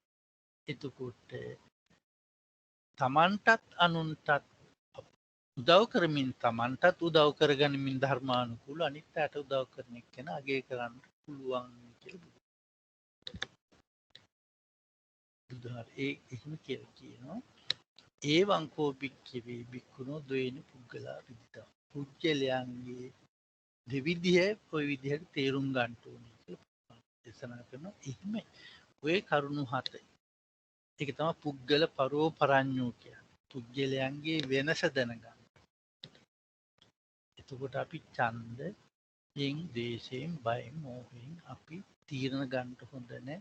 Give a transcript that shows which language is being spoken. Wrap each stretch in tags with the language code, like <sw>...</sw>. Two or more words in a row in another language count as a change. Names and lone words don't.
<si>එතකොට තමන්ටත් අනුන්ටත් උදව් කරමින් තමන්ටත් උදව් කරගනිමින් ධර්මානුකූල අනිත් අයට උදව් කරන එක්කෙනා අගය කරන්න පුළුවන් කියලා බුදුහාර එහෙම කියලා කියනවා.</si> <pi>ඒවං කෝ භික්ඛවේ භික්ඛුනෝ ද්වේන පුද්ගලා විදිතා.</pi> <si>පුජ්‍යලයන්ගේ දෙවිදිහ ඔය විදිහට තේරුම් ගන්න ඕනේ කියලා දේශනා කරනවා. එහෙම ඔය කරුණු හත. ඒක තමයි</si> <pi>පුද්ගල පරෝපරඤ්ඤෝ</pi> <si>කියන්නේ. පුද්ගලයන්ගේ වෙනස දැනගන්න. එතකොට අපි ඡන්දයෙන්, දේශයෙන්, බයෙන්, මෝහයෙන් අපි තීරණ ගන්න හොඳ නැහැ.</si>